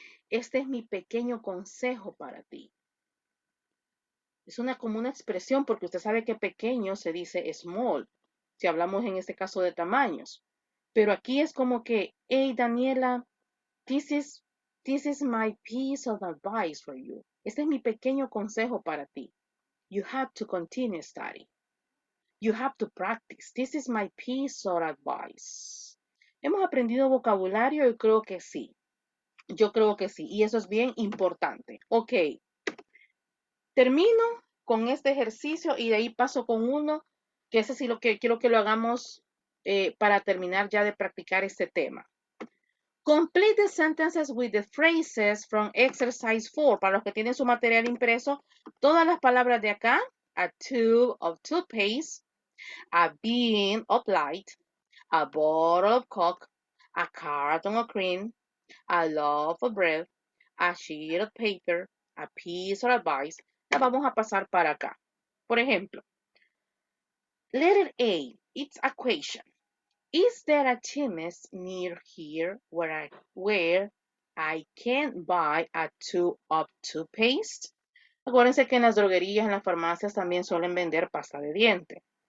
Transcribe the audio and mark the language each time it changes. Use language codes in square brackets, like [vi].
[es] Este es mi pequeño consejo para ti. Es como una expresión porque usted sabe que pequeño se dice small, si hablamos en este caso de tamaños. Pero aquí es como que, [en] hey Daniela, this is my piece of advice for you. [es] Este es mi pequeño consejo para ti. [en] You have to continue study. You have to practice. This is my piece of advice. [es] ¿Hemos aprendido vocabulario? Yo creo que sí. Yo creo que sí. Y eso es bien importante. Ok. Termino con este ejercicio y de ahí paso con uno, que ese sí lo que quiero que lo hagamos para terminar ya de practicar este tema. [en] Complete the sentences with the phrases from exercise 4. [es] Para los que tienen su material impreso, todas las palabras de acá, [en] a tube of toothpaste, a bean of light, a bottle of Coke, a carton of cream, a loaf of bread, a sheet of paper, a piece of advice, [es] la vamos a pasar para acá. Por ejemplo, [en] letter A, it's a question. Is there a chemist near here where I can buy a tube of toothpaste? [es] Acuérdense que en las droguerías, en las farmacias también suelen vender pasta de diente.